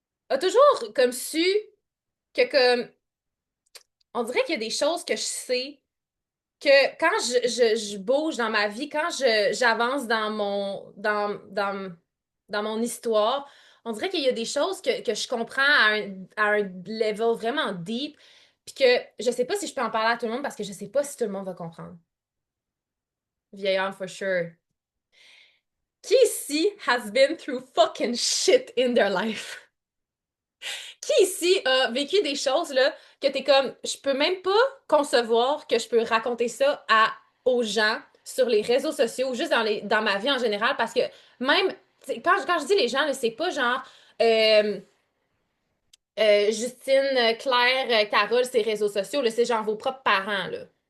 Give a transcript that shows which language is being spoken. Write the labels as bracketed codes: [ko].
[fr] a toujours comme su que comme on dirait qu'il y a des choses que je sais que quand je bouge dans ma vie, quand j'avance dans mon histoire, on dirait qu'il y a des choses que je comprends à un level vraiment deep, puis que je sais pas si je peux en parler à tout le monde parce que je sais pas si tout le monde va comprendre. [en] Vieillard for sure. [fr] Qui ici [en] has been through fucking shit in their life? [fr] Qui ici a vécu des choses là que t'es comme, je peux même pas concevoir que je peux raconter ça aux gens sur les réseaux sociaux ou juste dans ma vie en général parce que même, quand je dis les gens, c'est pas genre euh, Justine, Claire, Carole, ces réseaux sociaux, là, c'est genre vos propres parents, là.